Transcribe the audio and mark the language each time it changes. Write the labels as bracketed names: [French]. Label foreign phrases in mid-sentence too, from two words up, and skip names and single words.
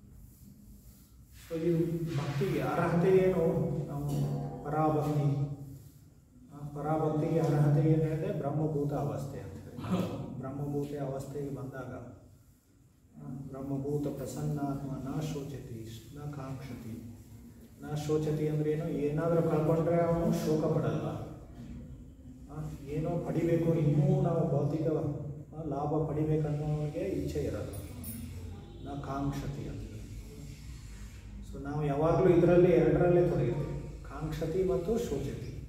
[Kannada] ಸೊ ಈ ಭಕ್ತಿಗೆ ಅರ್ಹತೆ ಏನು? ನಾವು ಪರಾಭಕ್ತಿ, ಪರಾಭಕ್ತಿಗೆ ಅರ್ಹತೆ ಏನು ಹೇಳಿದೆ? ಬ್ರಹ್ಮಭೂತ ಅವಸ್ಥೆ ಅಂತ ಹೇಳಿ. ಬ್ರಹ್ಮಭೂತ ಅವಸ್ಥೆಗೆ ಬಂದಾಗ [Sanskrit] ಬ್ರಹ್ಮಭೂತ ಪ್ರಸನ್ನಾತ್ಮ ನ ಶೋಚತಿ ನ ಕಾಂಕ್ಷತಿ. ನ ಶೋಚತಿ [Kannada] ಅಂದ್ರೆ ಏನು? ಏನಾದರೂ ಕಳ್ಕೊಂಡ್ರೆ ಅವನು ಶೋಕ ಪಡಲ್ಲ. ಏನೋ ಪಡಿಬೇಕು, ಇನ್ನೂ ನಾವು ಭೌತಿಕ ಲಾಭ ಪಡಿಬೇಕನ್ನೋರಿಗೆ ಇಚ್ಛೆ ಇರೋದು. [Sanskrit] ನ ಕಾಂಕ್ಷತಿ ಅಂತ. [Kannada] ಸೊ ನಾವು ಯಾವಾಗಲೂ ಇದರಲ್ಲಿ ಎರಡರಲ್ಲೇ ತೊಡಗಿರ್ತೀವಿ, ಕಾಂಕ್ಷತಿ ಮತ್ತು ಶೋಚತಿ.